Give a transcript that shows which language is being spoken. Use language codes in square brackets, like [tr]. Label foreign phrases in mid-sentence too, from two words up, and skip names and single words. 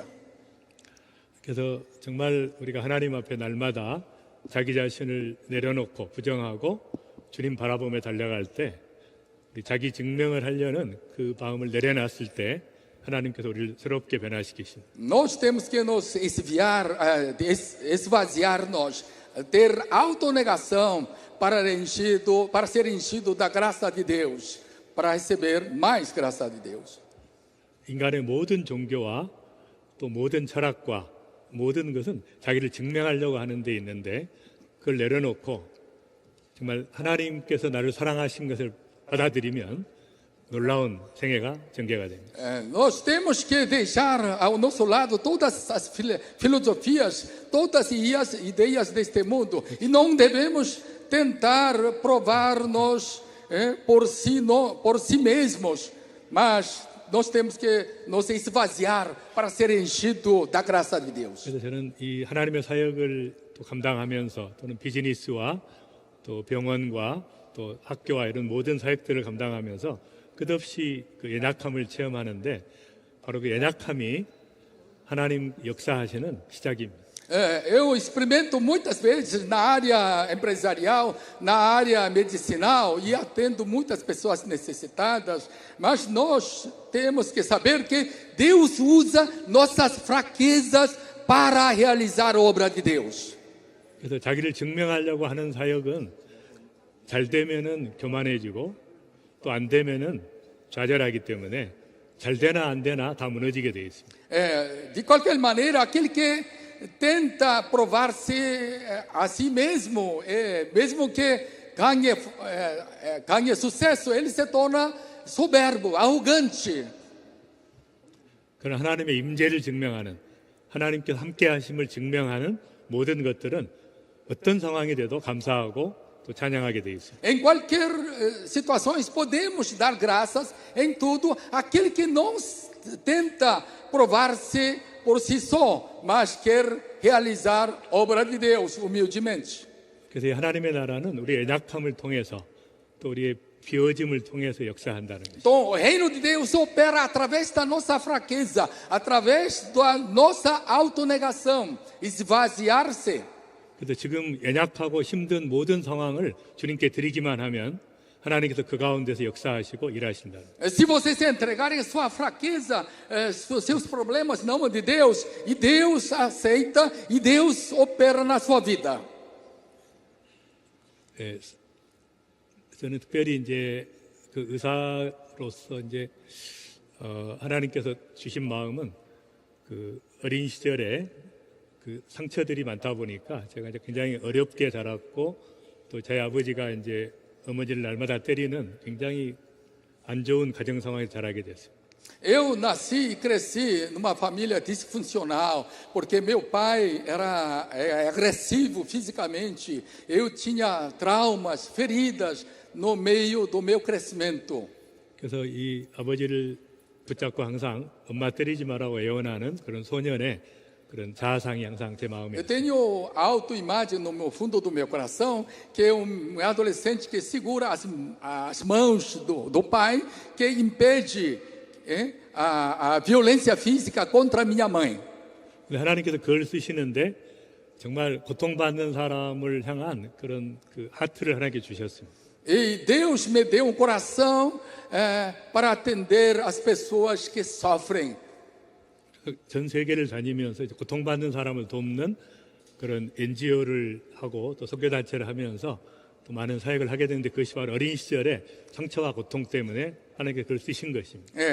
[ko] 그래서 정말 우리가 하나님 앞에 날마다 자기 자신을 내려놓고 부정하고 주님 바라보며 달려갈 때 우리 자기 증명을 하려는 그 마음을 내려놨을 때 하나님께서 우리를 새롭게 변화시키십니다. [pt] Nós temos que nos esvaziar-nos, ter autonegação para ser enchido da graça de Deus, para receber mais graça de Deus. [ko] 인간의 모든 종교와 또 모든 철학과 모든 것은 자기를 증명하려고 하는 데 있는데 그걸 내려놓고 정말 하나님께서 나를 사랑하신 것을 받아들이면 놀라운 생애가 전개가 됩니다. [pt] Nós temos que deixar ao nosso lado todas as filosofias, todas as ideias deste mundo e não devemos tentar provar-nos por si mesmos, mas nós temos que nos esvaziar para ser enchido da graça de Deus. [ko] 그래서 저는 이 하나님의 사역을 또 감당하면서 또는 비즈니스와 또 병원과 또 학교와 이런 모든 사역들을 감당하면서 끝없이 그 연약함을 체험하는데 바로 그 연약함이 하나님 역사하시는 시작입니다. [pt] Eu experimento muitas vezes na área empresarial, na área medicinal e atendo muitas pessoas necessitadas, mas nós temos que saber que Deus usa nossas fraquezas para realizar a obra de Deus. [ko] 그래서 자기를 증명하려고 하는 사역은 잘 되면은 교만해지고 또 안 되면은 좌절하기 때문에 잘 되나 안 되나 다 무너지게 돼 있습니다. [pt] De qualquer maneira, aquele que tenta provar-se a si mesmo, mesmo que ganhe sucesso, ele se torna soberbo, arrogante. [ko] 그러나 하나님의 임재를 증명하는 하나님께서 함께 하심을 증명하는 모든 것들은 어떤 상황이 돼도 감사하고 또 찬양하게 돼 있습니다. [pt] Em qualquer situação podemos dar graças em tudo. Aquele que não tenta provar-se por si só, mas quer realizar a obra de Deus humildemente. [ko] 그래서 하나님의 나라는 우리의 연약함을 통해서 또 우리의 비워짐을 통해서 역사한다는 것입니다. [pt] Então, o reino de Deus opera através da nossa fraqueza, através da nossa autonegação, esvaziar-se. [ko] 그래서 지금 연약하고 힘든 모든 상황을 주님께 드리기만 하면 하나님께서 그 가운데서 역사하시고 일하신다. [pt] Se vocês se entregarem a sua fraqueza, seus problemas na mão de Deus, e Deus aceita e Deus opera na sua vida. [ko] 예, 저는 특별히 이제 그 의사로서 이제 하나님께서 주신 마음은 그 어린 시절에 그 상처들이 많다 보니까 제가 이제 굉장히 어렵게 자랐고 또 저희 아버지가 이제 어머니를 날마다 때리는 굉장히 안 좋은 가정 상황에서 자라게 됐어요. [pt] Eu nasci e cresci numa família disfuncional, porque meu pai era agressivo fisicamente. Eu tinha traumas, feridas no meio do meu crescimento. [ko] 그래서 이 아버지를 붙잡고 항상 엄마 때리지 마라고 애원하는 그런 소년의 그런 자아상이 항상 제 마음에 [pt] Eu tenho autoimagem no fundo do meu coração que é adolescente que segura as mãos do pai, que impede a violência física contra minha mãe. [ko] 하나님께서 그걸 쓰시는데 정말 고통받는 사람을 향한 그런 그 하트를 하나님께 주셨습니다. [pt] E Deus me deu coração para atender as pessoas que sofrem. [ko] 전 세계를 다니면서 이제 고통받는 사람을 돕는 그런 NGO를 하고 또 선교단체를 하면서 또 많은 사역을 하게 되는데 그것이 바로 어린 시절에 상처와 고통 때문에 하나님께 그걸 쓰신 것입니다.